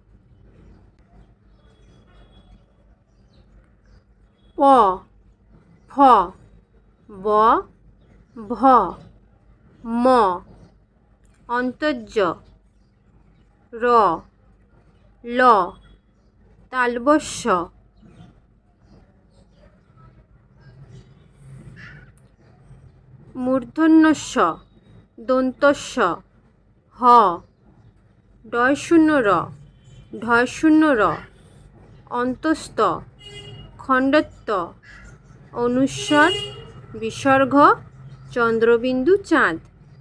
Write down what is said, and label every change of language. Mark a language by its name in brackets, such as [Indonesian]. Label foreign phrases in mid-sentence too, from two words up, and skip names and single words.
[Bangla] প, ফ, ব, ভ, ম, অন্তর্য, র, ল, তালবস্য, মূর্ধন্য ষ, দন্তস্ব, হ, ডয় শূন্য র, ঢয় শূন্য র, অন্তস্থ, খণ্ডত্ব, অনুস্বার, বিসর্গ, চন্দ্রবিন্দু, চাঁদ।